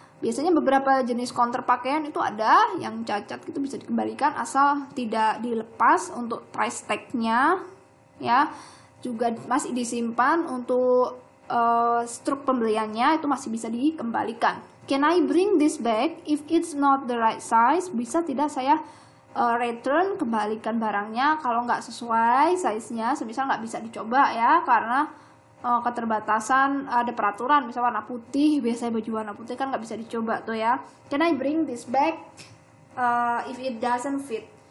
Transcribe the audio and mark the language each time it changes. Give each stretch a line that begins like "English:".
Indonesian: Biasanya beberapa jenis counter pakaian itu ada yang cacat itu bisa dikembalikan asal tidak dilepas untuk price tag-nya, ya. Juga masih disimpan untuk struk pembeliannya itu masih bisa dikembalikan.
English: Can I bring this back if it's not the right size?
Indonesian: Bisa tidak saya return, kembalikan barangnya kalau nggak sesuai size-nya, semisal nggak bisa dicoba ya karena keterbatasan, ada peraturan misal warna putih, biasanya baju warna putih kan nggak bisa dicoba tuh ya.
English: Can I bring this back if it doesn't fit?